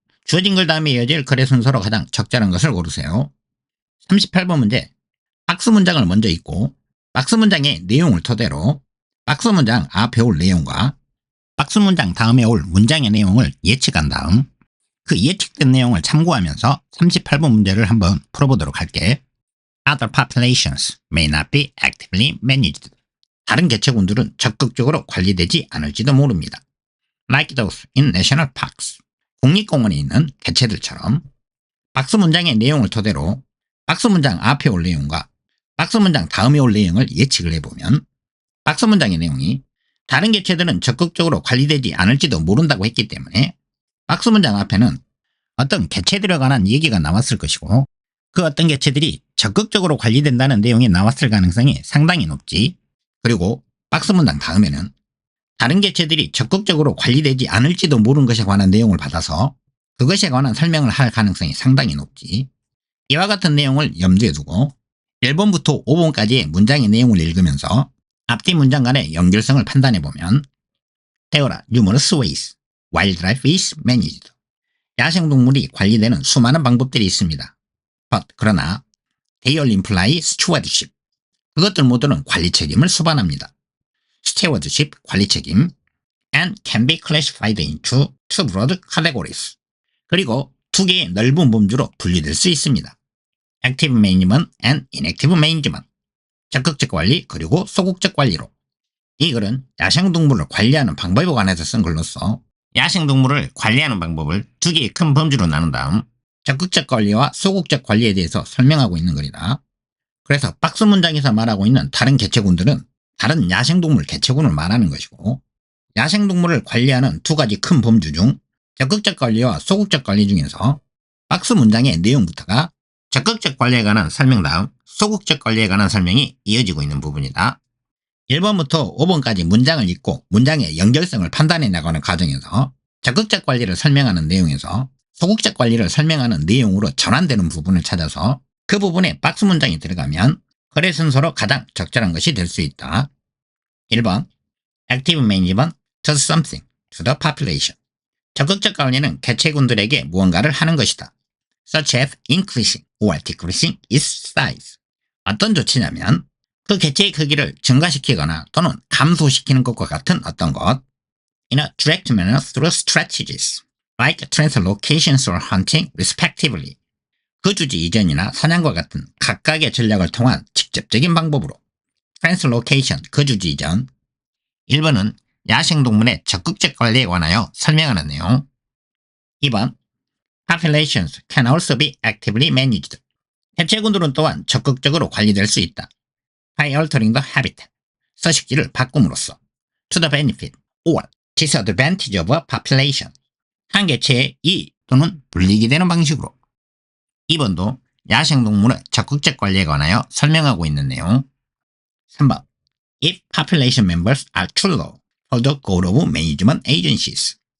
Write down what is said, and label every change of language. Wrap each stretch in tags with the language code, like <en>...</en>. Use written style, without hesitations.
<ko>주어진 글 다음에 이어질 글의 순서로 가장 적절한 것을 고르세요. 38번 문제. 박스 문장을 먼저 읽고 박스 문장의 내용을 토대로 박스 문장 앞에 올 내용과 박스 문장 다음에 올 문장의 내용을 예측한 다음 그 예측된 내용을 참고하면서 38번 문제를 한번 풀어보도록 할게.</ko> <en>Other populations may not be actively managed.</en> <ko>다른 개체군들은 적극적으로 관리되지 않을지도 모릅니다.</ko> <en>Like those in national parks.</en> <ko>국립공원에 있는 개체들처럼 박스 문장의 내용을 토대로 박스 문장 앞에 올 내용과 박스 문장 다음에 올 내용을 예측을 해보면 박스 문장의 내용이 다른 개체들은 적극적으로 관리되지 않을지도 모른다고 했기 때문에 박스 문장 앞에는 어떤 개체들에 관한 얘기가 나왔을 것이고 그 어떤 개체들이 적극적으로 관리된다는 내용이 나왔을 가능성이 상당히 높지. 그리고 박스 문장 다음에는 다른 개체들이 적극적으로 관리되지 않을지도 모르는 것에 관한 내용을 받아서 그것에 관한 설명을 할 가능성이 상당히 높지. 이와 같은 내용을 염두에 두고 1번부터 5번까지의 문장의 내용을 읽으면서 앞뒤 문장 간의 연결성을 판단해보면</ko> <en>There are numerous ways wildlife is managed.</en> <ko>야생동물이 관리되는 수많은 방법들이 있습니다. 그러나</ko> <en>they all imply stewardship.</en> <ko>그것들 모두는 관리 책임을 수반합니다.</ko> <en>stewardship, 관리 책임, and can be classified into two broad categories.</en> <ko>그리고 두 개의 넓은 범주로 분리될 수 있습니다.</ko> <en>active management and inactive management.</en> <ko>적극적 관리 그리고 소극적 관리로. 이 글은 야생동물을 관리하는 방법에 관해서 쓴 글로서 야생동물을 관리하는 방법을 두 개의 큰 범주로 나눈 다음 적극적 관리와 소극적 관리에 대해서 설명하고 있는 글이다. 그래서 박스 문장에서 말하고 있는 다른 개체군들은 다른 야생동물 개체군을 말하는 것이고 야생동물을 관리하는 두 가지 큰 범주 중 적극적 관리와 소극적 관리 중에서 박스 문장의 내용부터가 적극적 관리에 관한 설명 다음 소극적 관리에 관한 설명이 이어지고 있는 부분이다. 1번부터 5번까지 문장을 읽고 문장의 연결성을 판단해 나가는 과정에서 적극적 관리를 설명하는 내용에서 소극적 관리를 설명하는 내용으로 전환되는 부분을 찾아서 그 부분에 박스 문장이 들어가면 글의 순서로 가장 적절한 것이 될 수 있다.</ko> <en>1번 Active management does something to the population.</en> <ko>적극적 관리는 개체군들에게 무언가를 하는 것이다.</ko> <en>Such as increasing or decreasing its size.</en> <ko>어떤 조치냐면 그 개체의 크기를 증가시키거나 또는 감소시키는 것과 같은 어떤 것.</ko> <en>In a direct manner through strategies like translocations or hunting respectively.</en> <ko>그 주지 이전이나 사냥과 같은 각각의 전략을 통한 직접적인 방법으로. translocation, 그 주지 이전. 1번은 야생동물의 적극적 관리에 관하여 설명하는 내용.</ko> <en>2번 Populations can also be actively managed.</en> <ko>개체군들은 또한 적극적으로 관리될 수 있다.</ko> <en>By altering the habitat.</en> <ko>서식지를 바꿈으로써.</ko> <en>To the benefit or disadvantage of a population.</en> <ko>한 개체의 이익 또는 불이익이 되는 방식으로. 2번도 야생동물의 적극적 관리에 관하여 설명하고 있는 내용.</ko> <en>3번 If population members are too low for the goal of management agencies.</en>